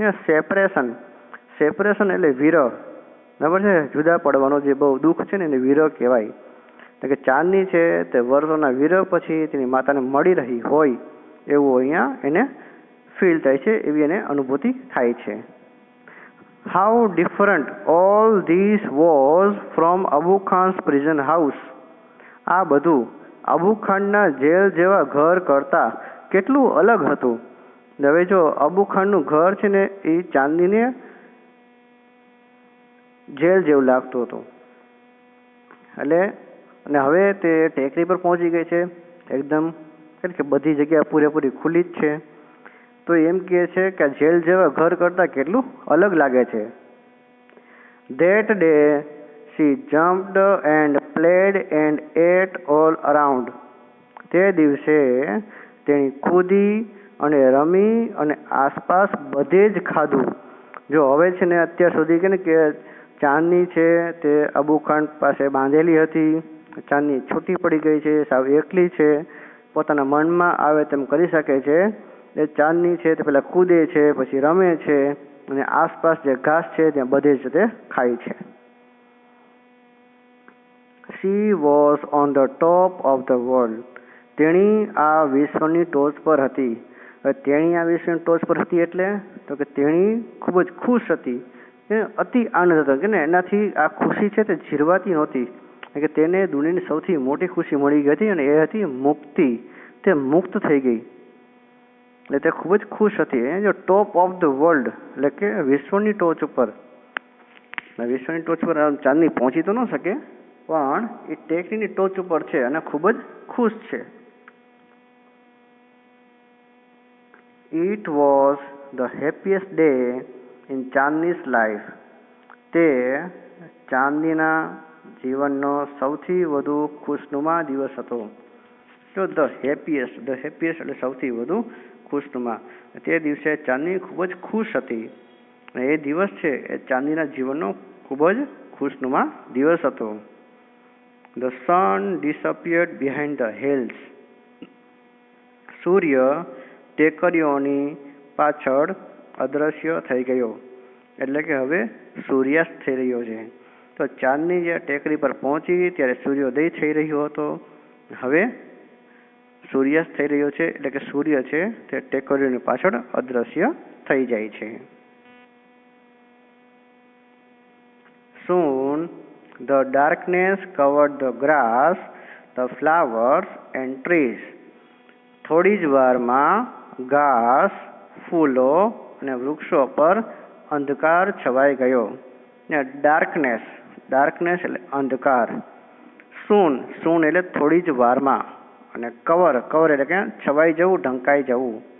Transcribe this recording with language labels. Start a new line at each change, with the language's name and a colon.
Gujarati: Separation, separation એટલે વિરહ, બરાબર છે, જુદા પડવાનો જે બહુ દુઃખ છે ને એને વિરહ કહેવાય. એટલે કે ચાંદની છે તે વર્ષોના વિરહ પછી તેની માતાને મળી રહી હોય એવું અહીંયા એને ફીલ થાય છે, એવી એને અનુભૂતિ થાય છે.
English: How different all this was from Abu Khan's prison house.
Gujarati: આ બધું અબુ ખાનના જેલ જેવા ઘર કરતા કેટલું અલગ હતું. હવે જો અબુ ખાનનું ઘર છે ને એ ચાંદનીને જેલ જેવું લાગતું હતું. એટલે અને હવે તે ટેકરી પર પહોંચી ગઈ છે, એકદમ કે બધી જગ્યા પૂરેપૂરી ખુલ્લી જ છે. તો એમ કહે છે કે જેલ જેવા ઘર કરતાં કેટલું અલગ લાગે છે.
English: That day she jumped and played and ate all around.
Gujarati: તે દિવસે તેણી કૂદી અને રમી અને આસપાસ બધે જ ખાધું. જો હવે છે ને અત્યાર સુધી કે ચાંદની છે તે અબુ ખાન પાસે બાંધેલી હતી, ચાંદની છૂટી પડી ગઈ છે, સાવ એકલી છે, પોતાના મનમાં આવે તેમ કરી શકે છે. એ ચાંદની છે તે પેલા કૂદે છે, પછી રમે છે, અને આસપાસ જે ઘાસ છે ત્યાં બધે જ તે ખાય છે.
English: She was on the top of the world.
Gujarati: તેણી આ વિશ્વની ટોચ પર હતી. તેણી આ વિશ્વની ટોચ પર હતી એટલે તો કે તેણી ખૂબ જ ખુશ હતી, અતિ આનંદ હતો કે ને એનાથી આ ખુશી છે તે જીરવાતી નહોતી, કે તેને દુનિયાની સૌથી મોટી ખુશી મળી ગઈ હતી અને એ હતી મુક્તિ. તે મુક્ત થઈ ગઈ એટલે તે ખૂબ જ ખુશ હતી. જો
English: top of the world
Gujarati: એટલે કે વિશ્વની ટોચ ઉપર, વિશ્વની ટોચ પર ચાંદની પહોંચી તો ન શકે પણ એ ટેકરીની ટોચ ઉપર છે અને ખૂબ જ ખુશ છે.
English: It was the happiest day in Chandni's life.
Gujarati: તે ચાંદનીના જીવનનો સૌથી વધુ ખુશનુમા દિવસ હતો. તો
English: the happiest
Gujarati: એટલે સૌથી વધુ ખુશનુમા. તે દિવસે ચાંદની ખૂબ જ ખુશ હતી અને એ દિવસ છે એ ચાંદનીના જીવનનો ખૂબ જ ખુશનુમા દિવસ હતો.
English: The sun disappeared behind the hills.
Gujarati: સૂર્ય ટેકરીઓની પાછળ અદૃશ્ય થઈ ગયો, એટલે કે હવે સૂર્યાસ્ત થઈ રહ્યો છે. તો ચાંદની જે ટેકરી પર પહોંચી ત્યારે સૂર્યોદય થઈ રહ્યો હતો, હવે સૂર્યાસ્ત થઈ રહ્યો છે, એટલે કે સૂર્ય છે તે ટેકરીઓની પાછળ અદૃશ્ય થઈ જાય છે.
English: Soon the darkness covered the grass, the flowers and trees.
Gujarati: થોડી જ વારમાં ઘાસ, ફૂલો અને વૃક્ષો પર અંધકાર છવાઈ ગયો. ડાર્કનેસ એટલે અંધકાર. સૂન એટલે થોડી જ વારમાં, અને કવર એટલે કે છવાઈ જવું, ઢંકાઈ જવું.